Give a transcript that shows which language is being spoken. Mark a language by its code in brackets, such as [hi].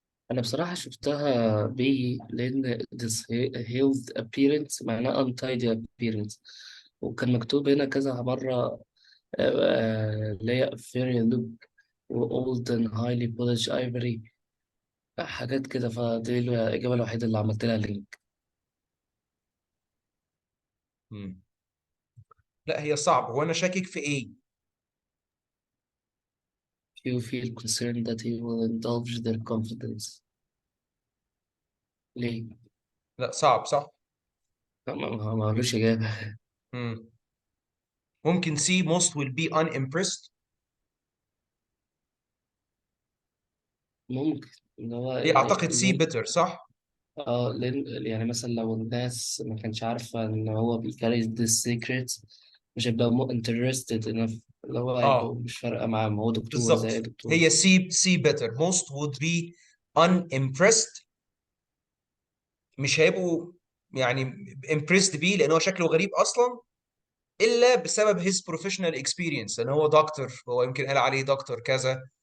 [ar] أنا بصراحة شفتها بي لأن disheveled appearance معناه [en] untidy appearance، [ar] وكان مكتوب هنا كذا مرة اللي هي [en] very look [ar] و [en] old and highly polished ivory. [ar] حاجات كده، فدي الإجابة الوحيدة اللي عملت لها لينك. مم. لا هي صعبة، وانا شاكك في ايه. [en] You feel concerned that he will indulge their confidence. [ar] ليه؟ لا صعب صح. ما قالوش إجابة. مم. [en] ممكن C most will be unimpressed. [ar] ممكن إن هو هي اعتقد C لأن [en] better صح. [ar] لأن يعني مثلا لو الناس ما كانش عارفة إن هو بيكاري [en] this secret، [ar] مش هيبقى [en] interested enough، [ar] اللي هو هيبقوا اه مش فارقة معاه، ما هو دكتور زي أي بالظبط، دكتور. [en] هي C better most would be unimpressed. [ar] مش هيبقوا يعني impressed بيه لان هو شكله غريب اصلا، الا بسبب [en] his professional experience، [ar] لان هو دكتور، هو يمكن قال عليه دكتور كذا.